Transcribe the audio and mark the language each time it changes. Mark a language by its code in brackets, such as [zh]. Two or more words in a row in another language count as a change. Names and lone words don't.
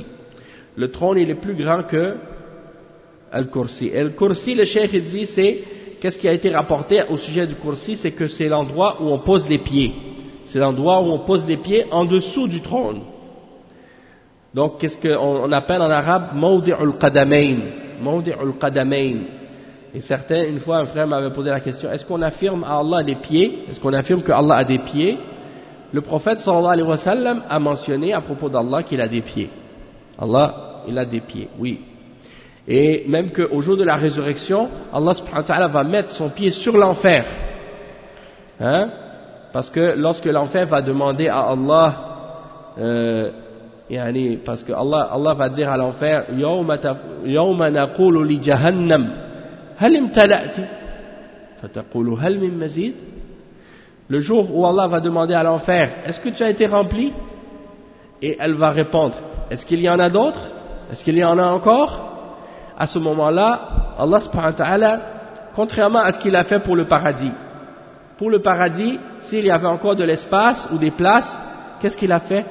[fr] Le trône il est plus grand que al-kursi. Et le kursi, le cheikh il dit c'est qu'est-ce qui a été rapporté au sujet du kursi, c'est que c'est l'endroit où on pose les pieds. C'est l'endroit où on pose les pieds en dessous du trône. Donc qu'est-ce qu'on appelle en arabe [ar] موضع القدمين. موضع القدمين. [fr] Et certains, une fois un frère m'avait posé la question, est-ce qu'on affirme à Allah les pieds? Est-ce qu'on affirme que Allah a des pieds? Le prophète [ar] صلى الله عليه وسلم [fr] a mentionné à propos d'Allah qu'il a des pieds. Allah, il a des pieds, oui. Et même qu'au jour de la résurrection, Allah [ar] سبحانه وتعالى [fr] va mettre son pied sur l'enfer. Hein? Parce que lorsque l'enfer va demander à Allah, parce que Allah va dire à l'enfer, [ar] يوم نقول لجهنم هل امتلأت? فتقول هل من مزيد? [fr] Le jour où Allah va demander à l'enfer, est-ce que tu as été rempli? Et elle va répondre, est-ce qu'il y en a d'autres? Est-ce qu'il y en a encore? À ce moment-là, Allah [ar] سبحانه وتعالى, [fr] contrairement à ce qu'il a fait pour le paradis, s'il y avait encore de l'espace ou des places, qu'est-ce qu'il a fait?